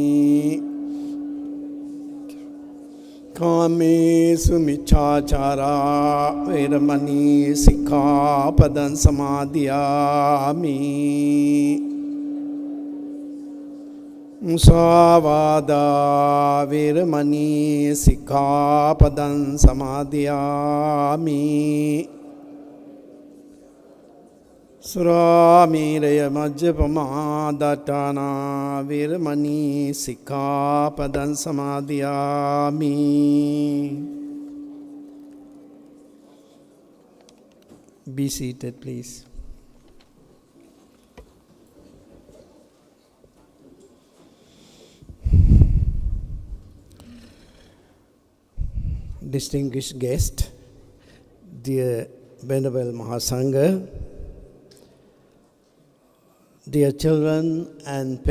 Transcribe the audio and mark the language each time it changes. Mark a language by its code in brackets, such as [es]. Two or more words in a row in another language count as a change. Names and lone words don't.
[pi] Kamesu Michachara Viramani Sikkhapadam Samadhiyami Musavada Viramani Sikkhapadam Samadhiyami Suramiraya Majjapama Dattana Viramani Sikkhapadam Samadhiyami. [en] Be seated, please. Distinguished guest, dear Venerable Mahasangha, dear children and